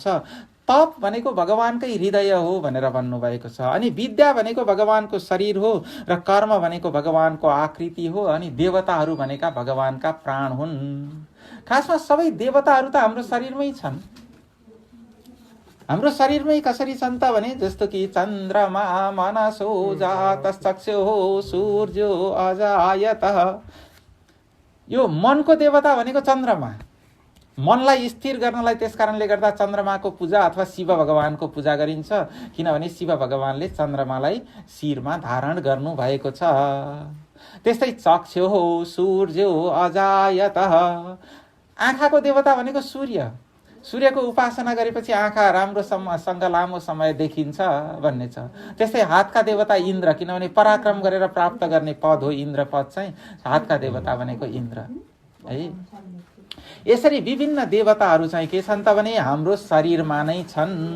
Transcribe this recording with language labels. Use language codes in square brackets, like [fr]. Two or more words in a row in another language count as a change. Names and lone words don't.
[ne] तप भनेको भगवानकै हृदय हो भनेर भन्नुभएको छ। अनि विद्या भनेको भगवानको शरीर हो, र कर्म भनेको भगवानको आकृति हो, अनि देवताहरू भनेका भगवानका प्राण हुन्। खासमा सबै देवताहरू त हाम्रो शरीरमै छन्। हाम्रो शरीरमै कसरी छन् त भने, जस्तो कि [sa] चन्द्रमा मनसो जातश्चक्षुः सूर्यो अजायतः। [ne] यो मनको देवता भनेको चन्द्रमा। मनलाई स्थिर गर्नलाई त्यस कारणले गर्दा चन्द्रमाको पूजा अथवा शिव भगवानको पूजा गरिन्छ, किनभने शिव भगवानले चन्द्रमालाई शिरमा धारण गर्नु भएको छ। [sa] त्यस्तै चक्षुः सूर्यो अजायतः, [ne] आँखाको देवता भनेको सूर्य। सूर्यको उपासना गरेपछि आँखा राम्रोसँग लामो समय देखिन्छ भन्ने छ। त्यस्तै हातका देवता इन्द्र, किनभने पराक्रम गरेर प्राप्त गर्ने पद हो इन्द्र पद चाहिँ। हातका देवता भनेको इन्द्र है। यसरी विभिन्न देवताहरू चाहिँ के छन् त भने हाम्रो शरीरमा नै छन्।